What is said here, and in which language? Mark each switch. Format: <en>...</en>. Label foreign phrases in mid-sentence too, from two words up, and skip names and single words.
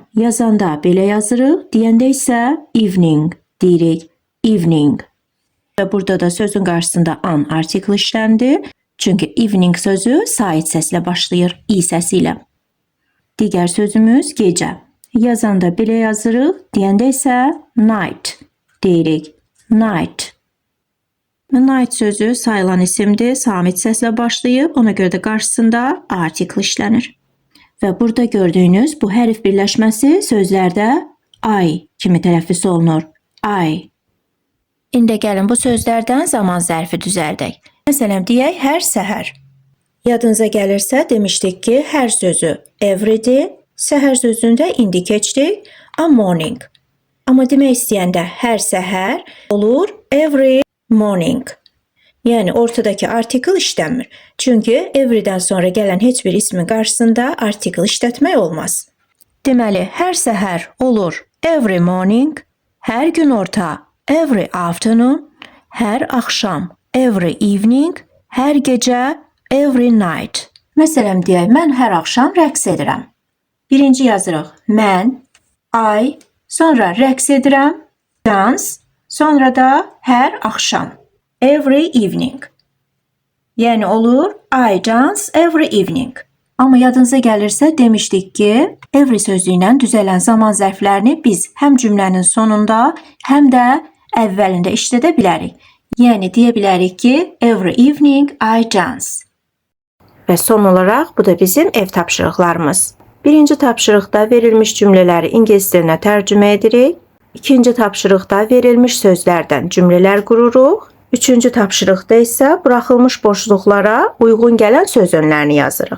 <az>Yazanda belə yazırıq, deyəndə isə evening deyirik, evening. Və burada da sözün qarşısında an artikli işləndi. Çünki evening sözü sait səslə başlayır, i səsi ilə. Digər sözümüz gecə. Yazanda belə yazırıq, deyəndə isə night deyirik, night. Night sözü sayılan isimdir, samit səslə başlayıb, ona görə də qarşısında artikli işlənir. Və burada gördüyünüz bu hərf birləşməsi sözlərdə I kimi tələffüz olunur, I. İndi gəlin bu sözlərdən zaman zərfi düzəldək. Məsələn, deyək, hər səhər. Yadınıza gəlirsə, demişdik ki, hər sözü everydir, səhər sözündə indi keçdik,</az> <en>a morning.</en> <az>Amma demək istəyəndə hər səhər olur</az> <en>every morning.</en> <az>Yəni ortadakı artikel işləmir. Çünki everydən sonra gələn heç bir ismin qarşısında artikel işlətmək olmaz. Deməli, hər səhər olur</az> <en>every morning,</en> <az>hər günorta</az> <en>every afternoon,</en> <az>hər axşam</az> <en>every evening,</en> <az>hər gecə</az> <en>every night.</en> <az>Məsələn deyək, mən hər axşam rəqs edirəm. Birinci yazırıq mən, I, sonra rəqs edirəm, dance, sonra da hər axşam.</az> <en>Every evening.</en> <az>Yəni olur</az> <en>I dance every evening.</en> <az>Amma yadınıza gəlirsə demişdik ki, every sözü ilə düzələn zaman zərflərini biz həm cümlənin sonunda, həm də əvvəlində işlədə bilərik. Yəni deyə bilərik ki,</az> <en>every evening I dance.</en> <az>Və son olaraq bu da bizim ev tapşırıqlarımız. Birinci tapşırıqda verilmiş cümlələri ingilis dilinə tərcümə edirik. İkinci tapşırıqda verilmiş sözlərdən cümlələr qururuq. Üçüncü tapşırıqda isə buraxılmış boşluqlara uyğun gələn söz önlərini yazırıq.</az>